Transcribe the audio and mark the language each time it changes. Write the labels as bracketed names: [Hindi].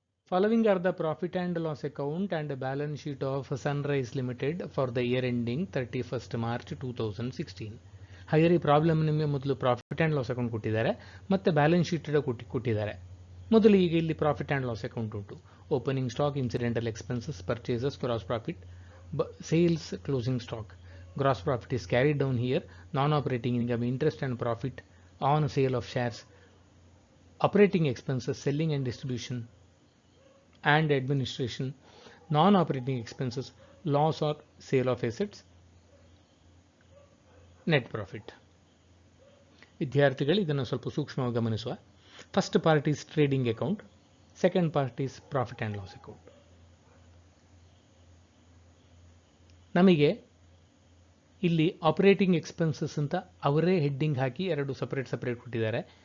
[English] Following are the profit and loss account and balance sheet of Sunrise Limited for the year ending 31st March 2016. [Kannada] ಹಾಗೆ ಈ problem ನಿಮಗೆ ಮೊದಲು profit and loss account ಕೊಟ್ಟಿದ್ದಾರೆ ಮತ್ತು balance sheet ಕೊಟ್ಟಿದ್ದಾರೆ. ಮೊದಲು ಈಗ ಇಲ್ಲಿ [English] Profit and loss account ಉಂಟು. Opening stock, incidental expenses, purchases, gross profit, sales, closing stock. Gross profit is carried down here. Non-operating income, interest and profit on sale of shares. Operating expenses, selling and distribution and administration. Non-operating expenses, loss or sale of assets. Net profit. [Kannada] ವಿದ್ಯಾರ್ಥಿಗಳು ಇದನ್ನು ಸ್ವಲ್ಪ ಸೂಕ್ಷ್ಮವಾಗಿ ಗಮನಿಸುವ. [English] First part is trading account, second part is profit and loss account. [Kannada] ನಮಗೆ ಇಲ್ಲಿ operating expenses ಅಂತ ಅವರೇ heading ಹಾಕಿ ಎರಡು ಸಪರೇಟ್ ಕೊಟ್ಟಿದ್ದಾರೆ.